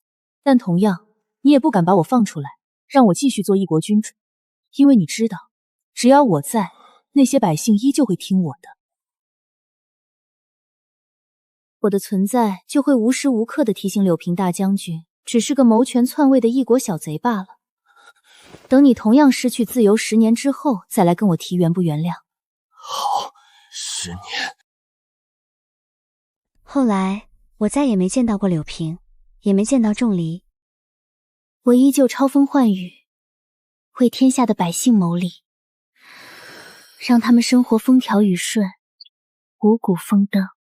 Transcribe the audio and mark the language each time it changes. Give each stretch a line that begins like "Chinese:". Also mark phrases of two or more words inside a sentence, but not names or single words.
Chinese: 但同樣，你也不敢把我放出來，讓我繼續做一國君主，因為你知道，只要我在，那些百姓依舊会听我的。我的存在就会无时无刻地提醒柳平大将軍，只是个谋权篡位的异国小賊罷了。等你同樣失去自由10年之後，再來跟我提原不原諒。好，10年。後來我再也沒見到過柳平，也沒見到仲離。我依舊超風喚雨，為天下的百姓謀利，讓他們生活風調雨順，五穀豐登。